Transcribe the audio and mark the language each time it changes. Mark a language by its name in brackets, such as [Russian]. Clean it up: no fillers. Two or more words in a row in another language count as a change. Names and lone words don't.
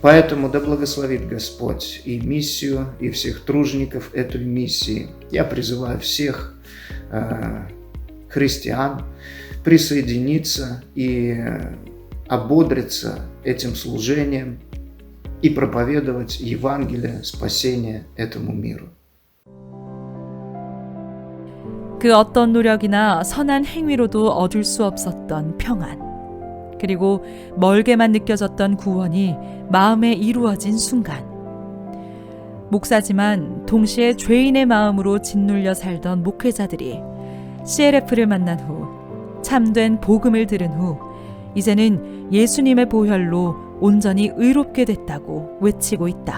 [Russian] Поэтому да благословит Господь и миссию, и всех тружеников этой миссии. Я призываю всех христиан присоединиться и ободриться этим служением и проповедовать Евангелие спасения этому миру. [Korean] 그 어떤 노력이나 선한 행위로도 얻을 수 없었던 평안, 그리고 멀게만 느껴졌던 구원이 마음에 이루어진 순간, 목사지만 동시에 죄인의 마음으로 짓눌려 살던 목회자들이 CLF를 만난 후, 참된 복음을 들은 후 이제는 예수님의 보혈로 온전히 의롭게 됐다고 외치고 있다.